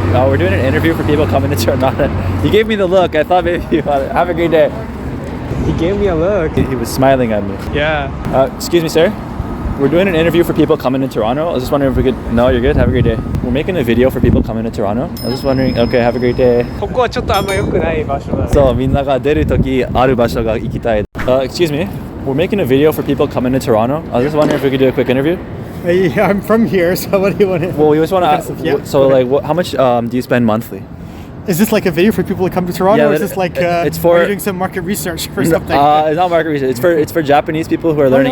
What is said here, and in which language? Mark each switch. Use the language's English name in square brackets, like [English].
[English] We're doing an interview for people coming to Toronto. He gave me the look. I thought maybe you want to have a great day. He gave me a look. He was smiling at me. Yeah. Excuse me, sir. We're doing an interview for people coming to Toronto. I was just wondering if we could. No, you're good. Have a great day. We're making a video for people coming to Toronto. I was just wondering. Okay, have a great day. [Japanese] ここはちょっとあんま良くない場所だね。そう、みんなが出るときある場所が行きたい。 [English] Excuse me. We're making a video for people coming to Toronto. I was just wondering if we could do a quick interview. Yeah, I'm from here, so what do you want to... Well, we just want to ask. Yeah, So, okay. like, how much do you spend monthly? Is this like a video for people to come to Toronto, Yeah, or is but this like it's for- are you doing some market research or something? It's not market research. It's for Japanese people who are learning